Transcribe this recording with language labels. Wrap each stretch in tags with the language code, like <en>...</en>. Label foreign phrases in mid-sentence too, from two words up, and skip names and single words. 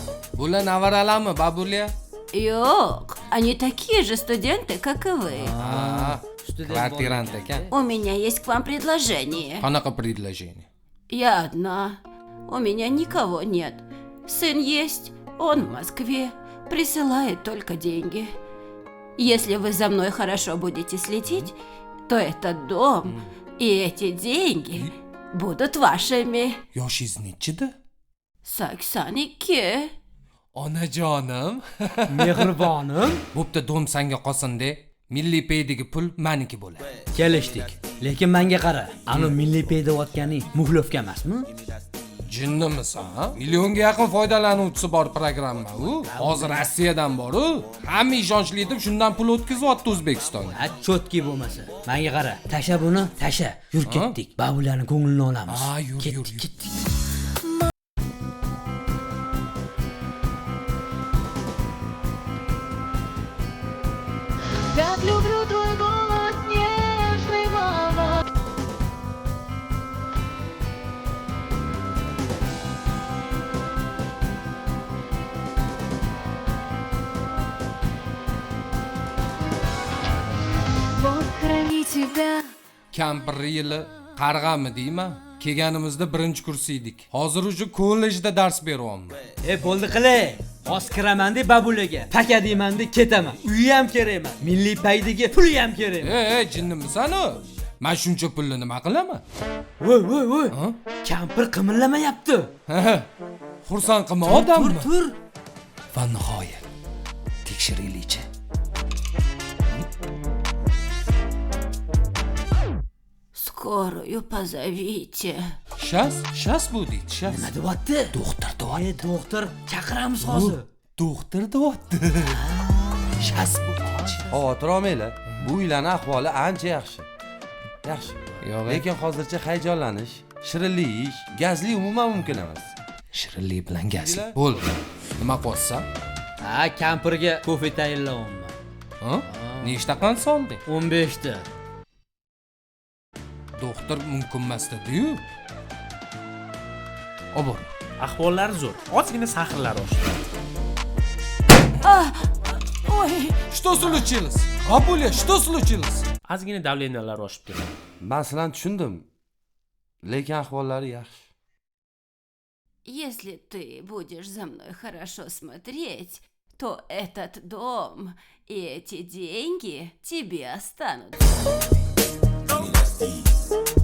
<uz>Bular nevaralami, babulya?</uz> <ru>Yok, они такие же студенты, как и вы.</ru> <uz>Kvartirant ekan.</uz> <ru>У меня есть к вам предложение.</ru> <uz>Qanaqa предложение?</uz> <ru>Я одна. У меня никого нет. Сын есть, он в Москве. Присылает только деньги. Если вы за мной хорошо будете следить, то этот дом и эти деньги будут вашими.</ru> <uz>Yoshingiz nechida? 82. Onajonim. Mehribonim, Bo'pti, dom senga qolsin-da. Milliy paydagi pul meniki bo'ladi. kelishdik. Lekin menga qara, ani milliy pay deyotganing muxlovka emasmi? Jinnimisan, ha? Millionga yaqin foydalanuvchisi bor programma u. Hozir Rossiyadan bor-u. Hamma ishonchli deb shundan pul o'tkazyapti O'zbekistonga. Ha, chotki bo'lmasa. Menga qara, tasha buni, tasha. Yur ketdik. Babularning ko'nglini olamiz. Ha, yur, Ketdik, yur. ketdik.</uz> <ru>Как люблю твой голос нежный, мама. Бог храни тебя.</ru> <uz>Kampir yili qarg'ami deyman. Kelganimizda birinchi kurs edik. Hozir уже kollejda dars beryapman. Bo'ldi qilay. Hozir kiraman deb babulaga, paka deyman deb ketaman. Uyi ham kerak emas. Milliy paydagi puli ham kerak. Jinnimisan u? Men shuncha pulni nima qilaman? Voy. Kampir qimirlamayapti. Xursand qilma odamni. Tur. Va nihoyat tekshiraylikchi.</uz> <ru>Скорую позовите.</ru> <uz>Shas bu deydi, shas. Nima deyapti? Doktor deyapti. Doktor, chaqiramiz hozir. Doktor deyapti. Shas bu deydi. Xavotir olmanglar. Bu uylarning ahvoli ancha yaxshi. Yaxshi. Yo'q, Lekin hozircha hayajonlanish, shirinlik yeyish, gazli umuman mumkin emas. shirinlik bilan gazli. Bo'ldi. Nima qilyapsan? Ha, kampirga kofe tayinlayapman. Ha? Nechta qand solding? 15 ta. Doktor mumkin emas dedi-yu. Obor. Ahvollari zo'r. Ozgina sahrlar oshdi.</uz> <ru>Ой, Что случилось? Бабуля, что случилось?</ru> <uz>Ozgina davleniyalar oshib ketdi. Men sizlarni tushundim. Lekin ahvollari yaxshi.</uz> <ru>если ты будешь за мной хорошо смотреть, то этот дом и эти деньги тебе останутся.</ru>